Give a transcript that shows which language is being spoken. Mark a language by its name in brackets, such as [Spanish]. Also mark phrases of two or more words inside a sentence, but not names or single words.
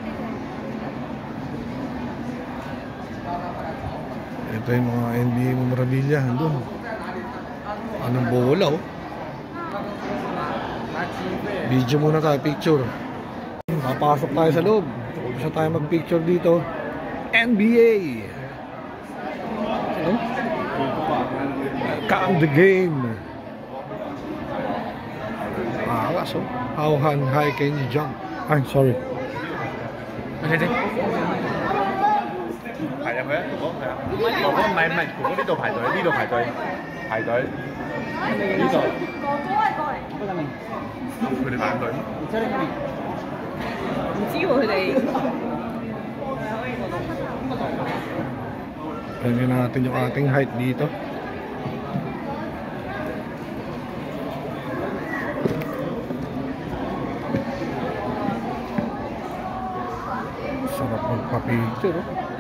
[Filipino] Ito yung mga NBA memorabilia. Andun. Anong bola oh. Video muna tayo, picture. Papasok tayo sa loob. Gusto tayo mag-picture dito. NBA. Ano? [English] Count the game. [Filipino] Angas oh. [English] How high can you jump? I'm sorry. [Cantonese] 係啊，佢一個係啊，哥哥唔係，哥哥呢度排隊，呢度排隊，呢度。佢哋排隊。唔知喎佢哋。 [Filipino] Tingnan natin yung ating height dito. Sarap magpa-picture oh.